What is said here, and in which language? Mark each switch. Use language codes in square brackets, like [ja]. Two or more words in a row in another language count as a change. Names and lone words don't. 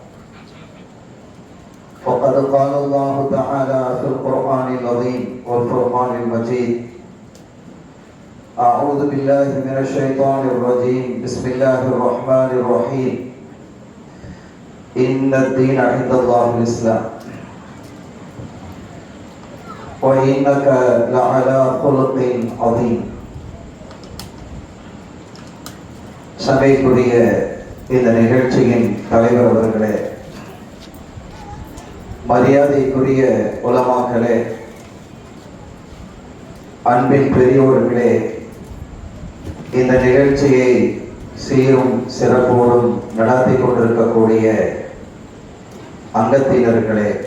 [ar] فقد قال الله تعالى في القرآن العظيم والفرقان المجيد: أعوذ بالله من الشيطان الرجيم. بسم الله الرحمن الرحيم. إن الدين عند الله الإسلام وإنك لعلى خلق عظيم. [ta] சபைக்குரிய இந்த நிகழ்ச்சியின் தலைவர் அவர்களே, மரியாதைக்குரிய உலமாக்களே, அன்பின் பெரியோர்களே, இந்த நிகழ்ச்சியை சீரும் சிறப்போடும் நடத்தி கொண்டிருக்கக்கூடிய அங்கத்தினர்களே,